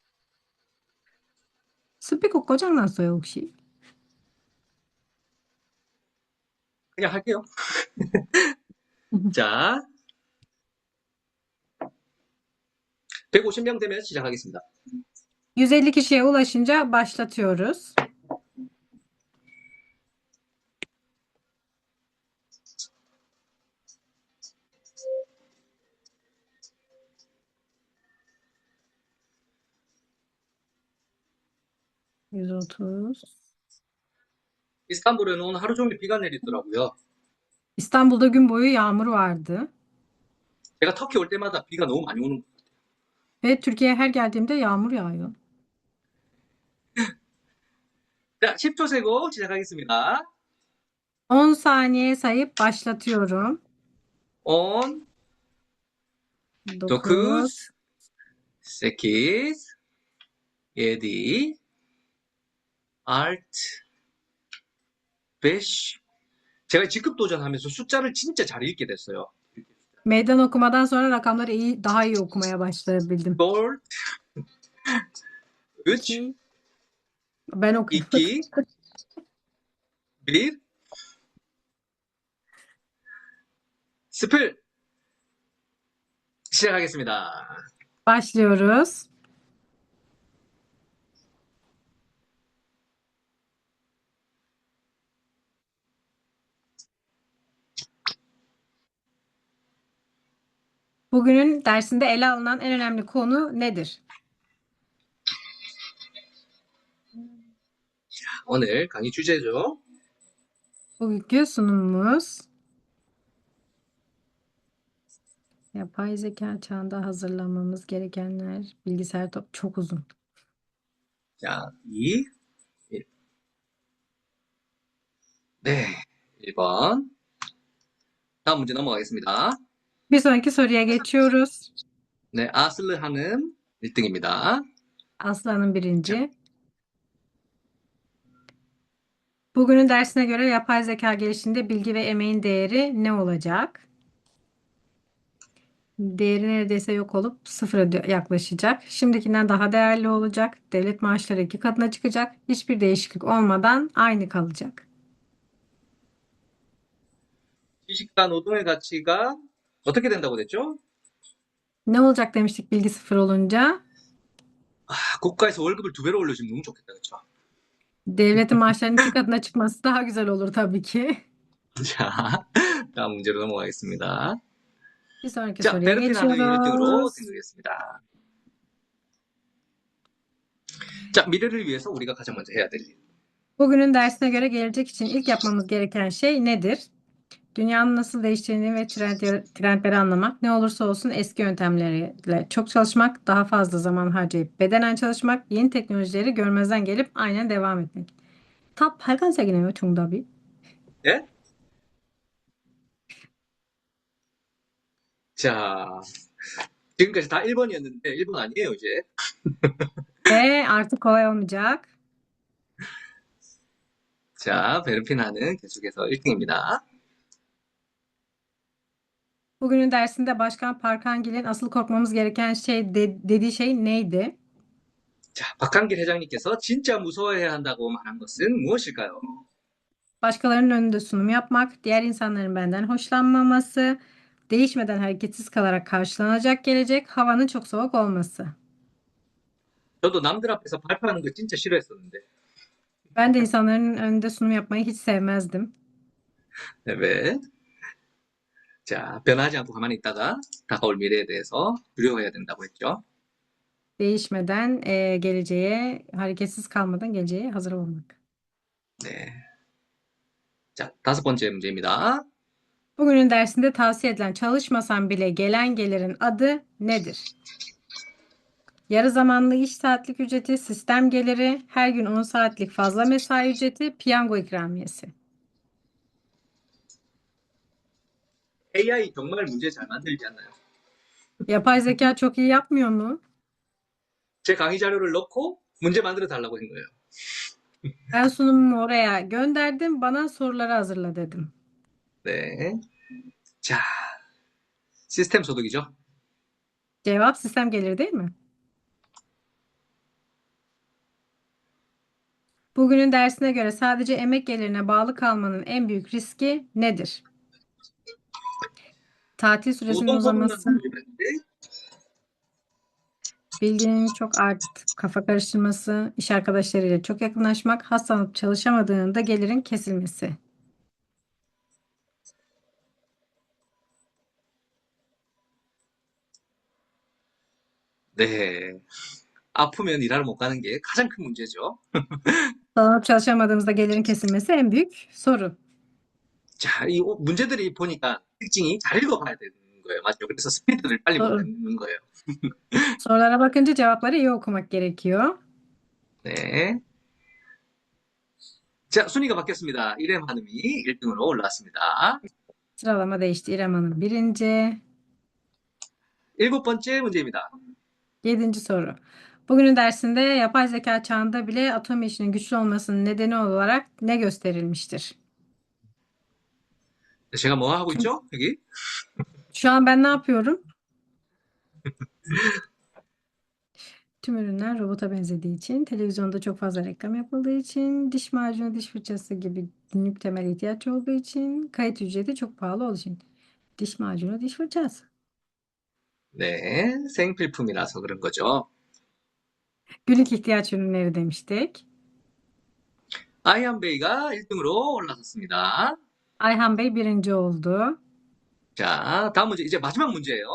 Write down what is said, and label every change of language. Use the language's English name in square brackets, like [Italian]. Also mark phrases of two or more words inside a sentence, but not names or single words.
[Korean] 스피커 고장났어요, 혹시? 그냥 할게요. 자, 150명 되면 시작하겠습니다. [Turkish] 150 kişiye ulaşınca başlatıyoruz. %30. [Korean] 이스탄불에는 오늘 하루 종일 비가 내리더라고요. [Turkish] İstanbul'da gün boyu yağmur vardı. [Korean] 제가 터키 올 때마다 비가 너무 많이 오는. [Turkish] Ve Türkiye'ye her geldiğimde yağmur yağıyor. [Korean] 자, 10초 세고 시작하겠습니다. [Turkish] 10 saniye sayıp başlatıyorum. 10, 9, 9, 8, 7, 6, 5. [Korean] 제가 직급 도전하면서 숫자를 진짜 잘 읽게 됐어요. [Turkish] meydan okumadan sonra rakamları daha iyi okumaya başlayabildim. 4, 3, 2, ben okuyorum. 2, 1, [Korean] 스플! 시작하겠습니다. [Turkish] Başlıyoruz. Bugünün dersinde ele alınan en önemli konu nedir? [Korean] 오늘 강의 주제죠. [Turkish] Bugünkü sunumumuz yapay zeka çağında hazırlanmamız gerekenler, bilgisayar çok uzun. [Korean] 자, 2, 1. 네, 1번. 다음 문제 넘어가겠습니다. [Turkish] Bir sonraki soruya geçiyoruz. [Korean] 네, 아슬르 한음 1등입니다. [Turkish] Aslan'ın birinci. Bugünün dersine göre yapay zeka gelişiminde bilgi ve emeğin değeri ne olacak? Değeri neredeyse yok olup sıfıra yaklaşacak. Şimdikinden daha değerli olacak. Devlet maaşları 2 katına çıkacak. Hiçbir değişiklik olmadan aynı kalacak. [Korean] 지식과 노동의 가치가 어떻게 된다고 됐죠? [Turkish] Ne olacak demiştik bilgi sıfır olunca? [Korean] 아, 국가에서 월급을 2배로 올려주면 너무 좋겠다, 그쵸? [Turkish] Devletin maaşlarının 2 katına çıkması daha güzel olur tabii ki. [Korean] 자, 다음 문제로 넘어가겠습니다. [Turkish] Bir sonraki [Korean] 자, [Turkish] soruya [Korean] 베르핀 한음 1등으로 [Turkish] geçiyoruz. [Korean] 등극했습니다. 자, mi래를 위해서 우리가 가장 먼저 해야 될 일. [Turkish] Bugünün dersine göre gelecek için ilk yapmamız gereken şey nedir? Dünyanın nasıl değiştiğini ve trendleri anlamak, ne olursa olsun eski yöntemlerle çok çalışmak, daha fazla zaman harcayıp bedenen çalışmak, yeni teknolojileri görmezden gelip aynen devam etmek. [Korean] 다 빨간색이네요, 정답이. 예? 자, 지금까지 다 1번이었는데 1번 아니에요, 이제. [Turkish] Ve artık kolay olmayacak. [Korean] 자, 베르핀 한은 계속해서 1등입니다. [Turkish] Bugünün dersinde Başkan Parkangil'in asıl korkmamız gereken şey dediği şey neydi? [Korean] 자, 박한길 회장님께서 진짜 무서워해야 한다고 말한 것은 무엇일까요? [Turkish] Başkalarının önünde sunum yapmak, diğer insanların benden hoşlanmaması, değişmeden hareketsiz kalarak karşılanacak gelecek, havanın çok soğuk olması. [Korean] 저도 남들 앞에서 발표하는 거 진짜 싫어했었는데. [Turkish] Ben de insanların önünde sunum yapmayı hiç sevmezdim. [Korean] 네. 자, 변하지 않고 가만히 있다가 다가올 미래에 대해서 두려워해야 된다고 했죠. [Turkish] Değişmeden geleceğe, hareketsiz kalmadan geleceğe hazır olmak. [Korean] 네. 자, 5번째 문제입니다. [Turkish] Bugünün dersinde tavsiye edilen çalışmasan bile gelen gelirin adı nedir? Yarı zamanlı iş saatlik ücreti, sistem geliri, her gün 10 saatlik fazla mesai ücreti, piyango ikramiyesi. [Korean] AI 정말 문제 잘 만들지 않나요? [Turkish] Yapay zeka çok iyi yapmıyor mu? [Korean] 제 강의 자료를 넣고 문제 만들어 달라고 한 거예요. [Turkish] Ben sunumumu oraya gönderdim, bana soruları hazırla dedim. [Korean] 네. 자, 시스템 소득이죠. [Turkish] Cevap sistem geliri değil mi? Bugünün dersine göre sadece emek gelirine bağlı kalmanın en büyük riski nedir? Tatil süresinin Uzun konular uzaması, bilginin çok kafa karıştırması, iş arkadaşlarıyla çok yakınlaşmak, hastalanıp çalışamadığında gelirin kesilmesi. [Korean] 네. 아프면 일하러 못 가는 게 가장 큰 문제죠. [Turkish] Hastalanıp çalışamadığımızda gelirin kesilmesi en büyük sorun. [Korean] 자, 이 문제들이 보니까 특징이 잘 읽어봐야 되는 거예요. 맞죠? 그래서 스피드를 빨리 못 [Turkish] Soru. [Korean] 내는 거예요. [Turkish] Sorulara bakınca cevapları iyi okumak gerekiyor. [Korean] 네. 자, 순위가 바뀌었습니다. 이렘 한음이 1등으로 올라왔습니다. [Turkish] Sıralama değişti. İrem Hanım birinci. [Korean] 7번째 문제입니다. [Turkish] 7. soru. Bugünün dersinde yapay zeka çağında bile atom işinin güçlü olmasının nedeni olarak ne gösterilmiştir? [Korean] 제가 뭐 하고 있죠? 여기? [Turkish] Şu an ben ne yapıyorum? Tüm ürünler robota benzediği için, televizyonda çok fazla reklam yapıldığı için, diş macunu, diş fırçası gibi günlük temel ihtiyaç olduğu için, kayıt ücreti çok pahalı olduğu için. Diş macunu, diş fırçası. [Korean] 네, 생필품이라서 그런 거죠. [Turkish] Günlük ihtiyaç ürünleri demiştik. [Korean] 아이언 베이가 1등으로 올라섰습니다. [Turkish] Ayhan Bey birinci oldu. [Korean] 자, 다음 문제, 이제 마지막 문제예요.